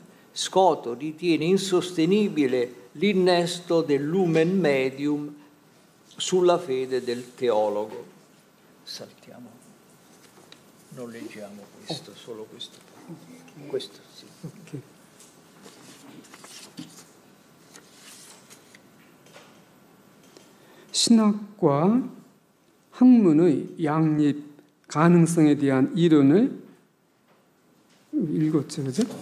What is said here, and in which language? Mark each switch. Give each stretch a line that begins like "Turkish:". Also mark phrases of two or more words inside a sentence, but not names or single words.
Italian: Scoto ritiene insostenibile l'innesto del
Latin: lumen medium
Italian: sulla fede del teologo. Saltiamo, non leggiamo questo, solo questo. Questo sì. Okay.
Korean: 신학과 학문의 양립 가능성에 대한 이론을 읽었죠, 그죠?